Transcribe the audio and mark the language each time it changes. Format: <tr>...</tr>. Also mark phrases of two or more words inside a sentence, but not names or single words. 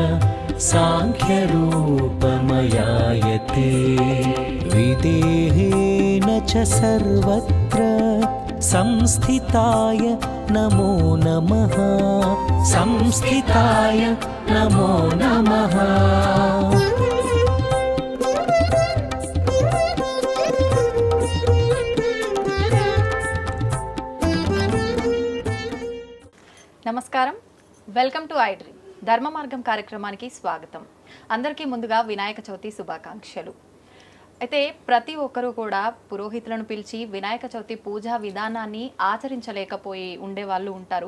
<sa>सांख्यरूपमयाय ते विदेहेन च सर्वत्र संस्थिताय नमो नमः संस्थिताय नमो नमः।</sa> <te>నమస్కారం,</te> <en>welcome to</en> <te>ఐ డ్రీమ్ ధర్మ మార్గం కార్యక్రమానికి స్వాగతం. అందరికీ ముందుగా వినాయక చవితి శుభాకాంక్షలు. అయితే ప్రతి ఒక్కరూ కూడా పురోహితులను పిలిచి వినాయక చవితి పూజా విధానాన్ని ఆచరించలేకపోయి ఉండే వాళ్ళు ఉంటారు.</te>